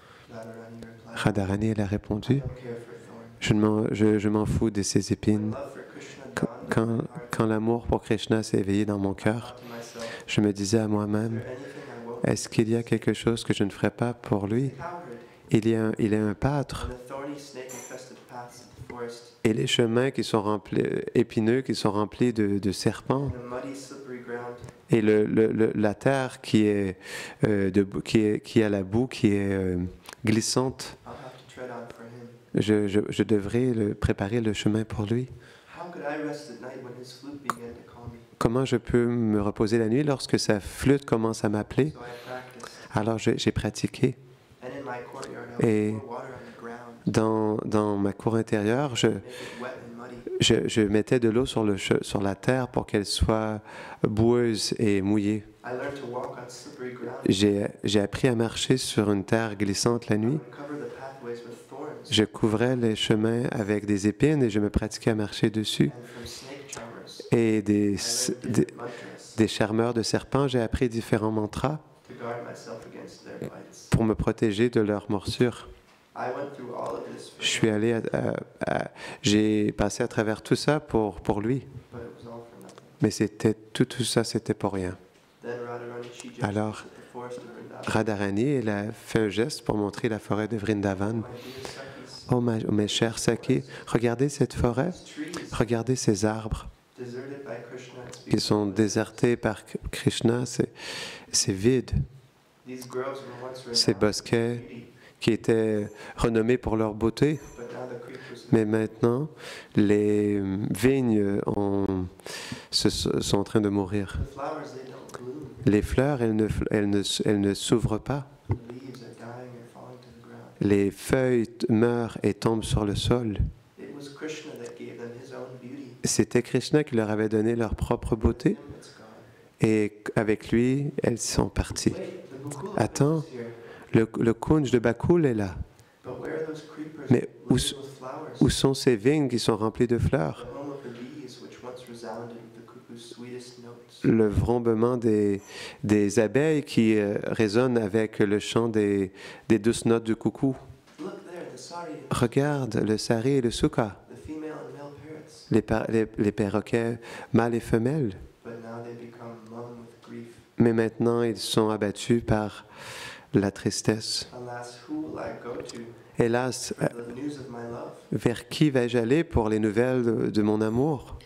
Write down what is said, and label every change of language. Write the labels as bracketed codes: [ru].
[en] Radharani replied, [fr] Radharani, elle a [en] I [fr] répondu, [en] don't care for thorns. [fr] je m'en fous de ces [en] When [fr] épines. [en] love for Krishna [fr] Quand, [en] dawned in [fr] quand, [en] my heart, [fr] quand l'amour pour Krishna s'est éveillé dans mon [en] I [fr] cœur, [en] thought to myself, [fr] je me disais à [en] is [fr] moi-même, [en] there anything I won't [fr] est-ce qu'il y a quelque chose que je ne ferai pas pour lui? [en] be coward? [fr] Il est un pâtre. [en] On the thorny, snake-infested paths of the forest, [fr] Et les chemins qui sont remplis, épineux, qui sont remplis de serpents, [en] in the muddy, slippery ground, [fr] et la terre qui a la boue qui est glissante, [en] I'll have to tread on for him. [fr] je devrais préparer le chemin pour lui. [en] How could I rest at night when his flute began to call me? [fr] Comment je peux me reposer la nuit lorsque sa flûte commence à m'appeler? [en] So I practiced, [fr] Alors j'ai pratiqué. [en] and in my courtyard I [fr] Et [en] would pour water on the ground, [fr] dans ma cour intérieure, [en] make it wet and muddy. [fr] je mettais de l'eau sur la terre pour qu'elle soit boueuse et mouillée. [en] I learned to walk on slippery ground. [fr] J'ai appris à marcher sur une terre glissante la [en] I [fr] nuit. [en] would cover the pathways with thorns, [fr] Je couvrais les chemins avec des épines et je me pratiquais à marcher dessus. [en] and from snake charmers, [fr] Et [en] I learned different mantras [fr] des charmeurs de serpents, j'ai appris différents mantras [en] to guard myself against their bites. [fr] pour me protéger de leurs morsures. [en] I went through all of this for [fr] Je suis [en] him, [fr] allé j'ai passé à travers tout ça pour lui. [en] but it was all for nothing. [fr] Mais tout ça, c'était pour rien. [en] Then Radharani, she gestured [fr] Alors, [en] at the forest of Vrindavan. [fr] Radharani, elle a fait un geste pour montrer la forêt de Vrindavan. [en] My dear Sakis, [fr] Oh, mes chers Saki, regardez cette forêt, [en] these trees, [fr] regardez ces arbres. [en] deserted by Krishna, [fr] Ils sont désertés par Krishna, c'est vide. [en] These groves were once [fr] Ces [en] renowned [fr] bosquets [en] for beauty, [fr] qui étaient renommés pour leur beauté, [en] but now the creepers [fr] mais maintenant, les vignes sont en train de mourir. [en] the flowers they don't bloom. [fr] Les fleurs, elles ne s'ouvrent pas. [en] The leaves are dying or falling to the ground. [fr] Les feuilles meurent et tombent sur le sol. [en] It was Krishna that gave them his own beauty. [fr] C'était Krishna qui leur avait donné leur propre beauté, [en] Him, it's gone. [fr] et avec lui, elles sont parties. [en] Wait, the Gokula [fr] Attends. [en] is here. [fr] Le kunj de Bakul est là. [en] But where are those creepers [fr] Mais où [en] laden with flowers? [fr] Où sont ces vignes qui sont remplies de [en] The [fr] fleurs? [en] home of the bees, which once resounded with the cuckoo's sweetest notes. [fr] Le vrombement des abeilles qui résonne avec le chant des douces notes du coucou. [en] Look there, the sari, [fr] Regarde le sari et le suka, [en] the female and male parrots. [fr] les perroquets mâles et femelles. [en] But now they become numb with grief. [fr] Mais maintenant, ils sont abattus par la tristesse. [en] Alas, who will I go to [fr] Hélas, [en] for the news of my love? [fr] vers qui vais-je aller pour les nouvelles de mon amour?